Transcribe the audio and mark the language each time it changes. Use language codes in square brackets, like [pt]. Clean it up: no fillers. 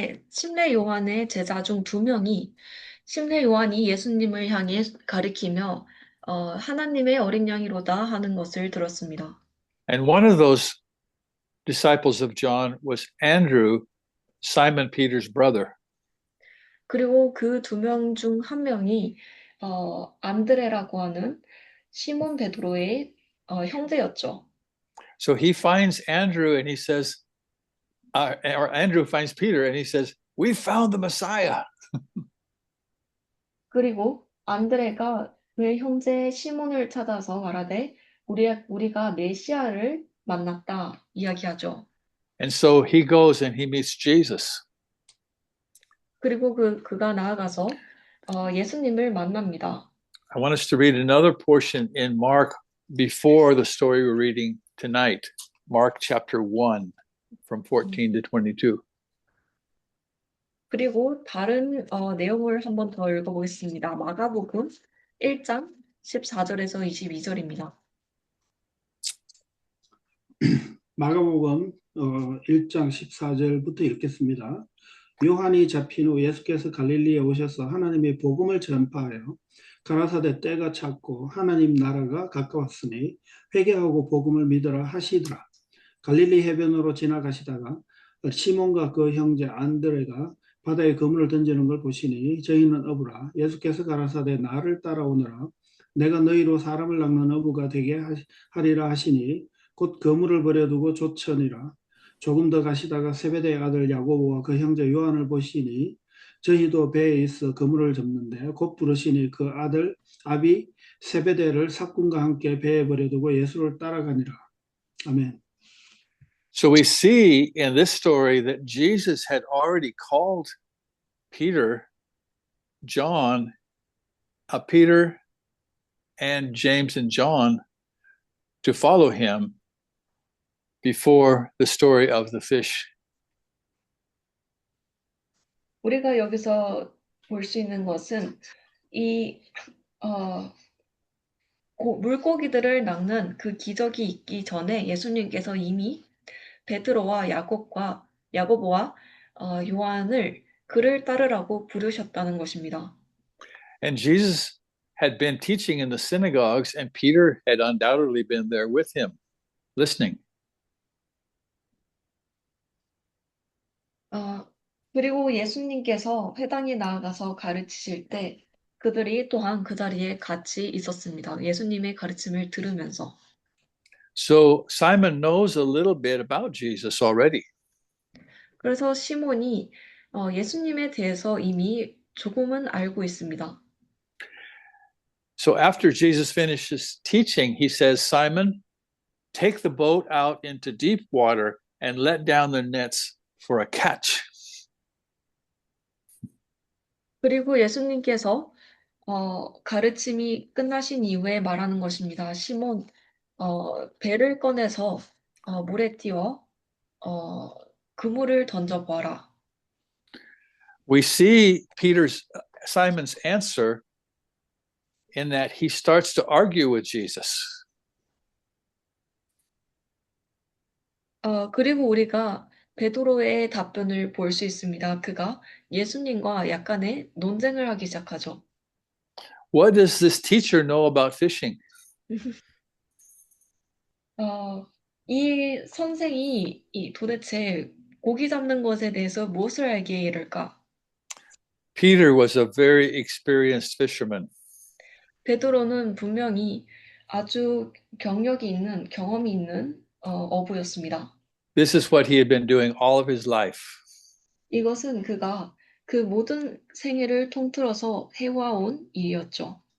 [ko] 침례 요한의 제자 중 두 명이 침례 요한이 예수님을 향해 가리키며 하나님의 어린 양이로다 하는 것을 들었습니다. [en] And one of those disciples of John was Andrew, Simon Peter's brother. [ko] 그리고 그 두 명 중 한 명이 안드레라고 하는 시몬 베드로의 형제였죠. [en] So he finds Andrew and he says, or Andrew finds Peter and he says, we found the Messiah. [ko] 그리고 안드레가 그의 형제 시몬을 찾아서 말하되 우리가 메시아를 만났다 이야기하죠. [en] And so he goes and he meets Jesus. [ko] 그리고 그가 나아가서 예수님을 만납니다. [en] I want us to read another portion in Mark before the story we're reading tonight. Mark chapter 1 from 14 to 22. [ko] 그리고 다른 내용을 한번 더 읽어보겠습니다. 마가복음 1장 14절에서 22절입니다. 마가복음 1장 14절부터 읽겠습니다. 요한이 잡힌 후 예수께서 갈릴리에 오셔서 하나님의 복음을 전파하여 가라사대 때가 찼고 하나님 나라가 가까웠으니 회개하고 복음을 믿으라 하시더라. 갈릴리 해변으로 지나가시다가 시몬과 그 형제 안드레가 바다에 그물을 던지는 걸 보시니 저희는 어부라. 예수께서 가라사대 나를 따라오너라. 내가 너희로 사람을 낚는 어부가 되게 하리라 하시니 곧 그물을 버려두고 쫓으니라. 조금 더 가시다가 세베대의 아들 야고보와 그 형제 요한을 보시니 저희도 배에 있어 그물을 접는데 곧 부르시니 그 아들 아비 세베대를 삭군과 함께 배에 버려두고 예수를 따라가니라. 아멘. [en] So we see in this story that Jesus had already called Peter, Peter and James and John to follow him before the story of the fish. [ko] 우리가 여기서 볼 수 있는 것은 이 물고기들을 낚는 그 기적이 있기 전에 예수님께서 이미 베드로와 야고보와 요한을 그를 따르라고 부르셨다는 것입니다. [en] And Jesus had been teaching in the synagogues, and Peter had undoubtedly been there with him, listening. [ko] 그리고 예수님께서 회당에 나아가서 가르치실 때 그들이 또한 그 자리에 같이 있었습니다. 예수님의 가르침을 들으면서. [en] So Simon knows a little bit about Jesus already. [ko] 그래서 시몬이 예수님에 대해서 이미 조금은 알고 있습니다. [en] So after Jesus finishes teaching, he says, Simon, take the boat out into deep water and let down the nets for a catch. [ko] 그리고 예수님께서 가르침이 끝나신 이후에 말하는 것입니다. 시몬, 배를 꺼내서 물에 띄워 그물을 던져보아라. [en] We see Simon's answer in that he starts to argue with Jesus. [ko] 그리고 우리가 베드로의 답변을 볼 수 있습니다. 그가 예수님과 약간의 논쟁을 하기 시작하죠. [en] What does this teacher know about fishing? [ko] 이 선생이 도대체 고기 잡는 것에 대해서 무엇을 알기에 이를까? [en] Peter was a very experienced fisherman. [ko] 베드로는 분명히 아주 경험이 있는 어부였습니다. [en] This is what he had been doing all of his life. [ko] 이것은 그가 그 모든 생애를 통틀어서 해와온 일이었죠.